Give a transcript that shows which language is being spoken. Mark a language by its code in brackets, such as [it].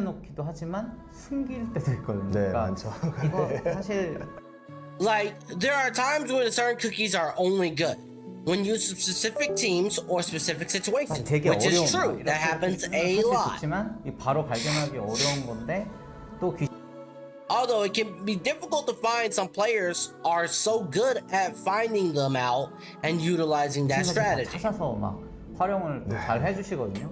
[ko] 꺼내놓기도 하지만 숨길 때도 있거든요. 네, 그러니까 많죠. 이거 사실 [en] Like there are times when certain cookies are only good when used for specific teams or specific situations, which is true. That happens a lot. [ko] 좋지만 바로 발견하기 어려운 건데 또 [en] Although it can be difficult to find, some players are so good at finding them out and utilizing that strategy. [ko] 찾아서 막 활용을 잘 해주시거든요.